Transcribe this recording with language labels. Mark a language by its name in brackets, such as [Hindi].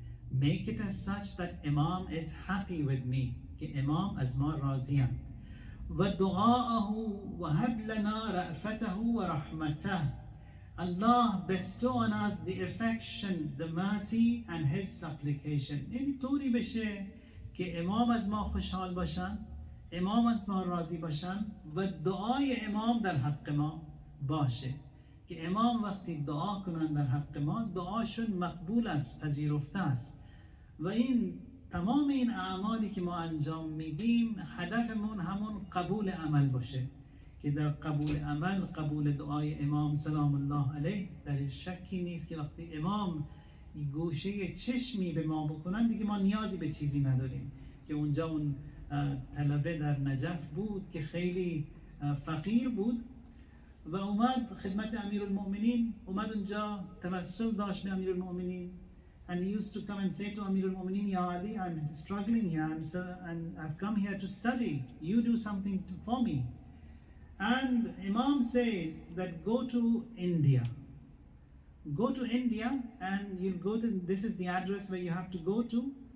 [English] Make it as such that Imam is happy with me. [Arabic] Imam azma raziyan. وَدُعَاءَهُ وَهَبْ لَنَا رَأْفَتَهُ وَرَحْمَتَهُ. [English] Allah bestow on us the affection, the mercy and his supplication. [Persian] یعنی طوری بشه که امام از ما خوشحال باشن، امام از ما راضی باشن و دعای امام در حق ما باشه که امام وقتی دعا کنن در حق ما، دعاشون مقبول است، پذیرفته است. و این تمام این اعمالی که ما انجام میدیم هدفمون همون قبول عمل باشه، که در قبول عمل، قبول دعای امام سلام الله علیه در شکی نیست که وقتی امام گوشه چشمی به ما بکنن دیگه ما نیازی به چیزی نداریم. که اونجا اون طلبه در نجف بود که خیلی فقیر بود و اومد خدمت امیرالمؤمنین، اومد اونجا توسل داشت به امیرالمؤمنین. [English] And he used to come and say to Amir al-Mu'mineen, Ya Ali, I'm struggling here, and I've come here to study. You do something for me. And Imam says that go to India. Go to India and you'll go to, this is the address where you have to go to.